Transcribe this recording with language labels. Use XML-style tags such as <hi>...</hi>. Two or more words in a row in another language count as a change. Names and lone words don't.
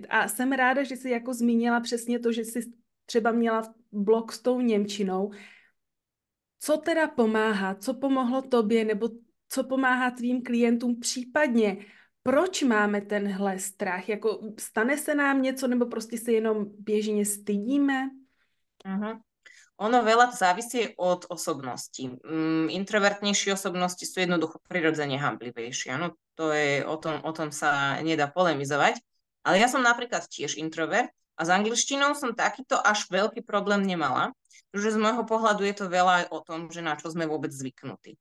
<cs>A jsem ráda, že jsi jako zmínila přesně to, že jsi třeba měla blok s tou němčinou. Co teda pomáhá? Co pomohlo tobě nebo co pomáhá tvým klientům případně? Proč máme tenhle strach? Jako stane se nám něco nebo prostě se jenom běžně stydíme? Uh-huh.</cs> <sk>Ono veľa závisí od osobnosti. Introvertnejšie osobnosti sú jednoducho prirodzene hamblivejšie. Áno, o tom sa nedá polemizovať. Ale ja som napríklad tiež introvert a s angličtinou som takýto až veľký problém nemala, pretože z môjho pohľadu je to veľa aj o tom, že na čo sme vôbec zvyknutí.</sk>